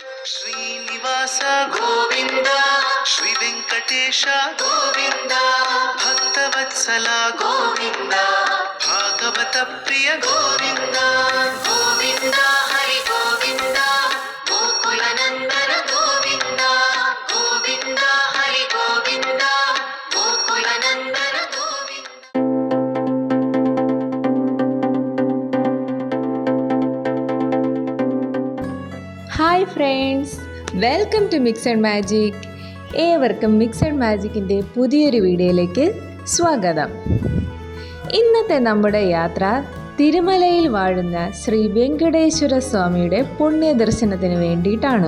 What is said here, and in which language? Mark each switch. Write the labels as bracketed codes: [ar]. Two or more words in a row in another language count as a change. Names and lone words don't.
[sa] ಶ್ರೀನಿವಾಸ ಗೋವಿಂದ ಶ್ರೀ ವೆಂಕಟೇಶ ಗೋವಿಂದ ಭಕ್ತವತ್ಸಲ ಗೋವಿಂದ ಭಾಗವತ ಪ್ರಿಯ ಗೋವಿಂದ ಗೋವಿಂದ ಹರಿ ಗೋವಿಂದ ಗೋಕುಲ ನಂದನ ಗೋವಿಂದ ಗೋವಿಂದ ಹರಿ ಗೋವಿಂದ ಗೋಕುಲ ನಂದನ ಗೋವಿಂದ. [en] Hi friends, welcome to Mix and Magic. [ml] ഏവർക്കും മിക്സ് ആൻഡ് മാജിക്കിൻ്റെ പുതിയൊരു വീഡിയോയിലേക്ക് സ്വാഗതം. ഇന്നത്തെ നമ്മുടെ യാത്ര തിരുമലയിൽ വാഴുന്ന ശ്രീ വെങ്കടേശ്വര സ്വാമിയുടെ പുണ്യദർശനത്തിന് വേണ്ടിയിട്ടാണ്.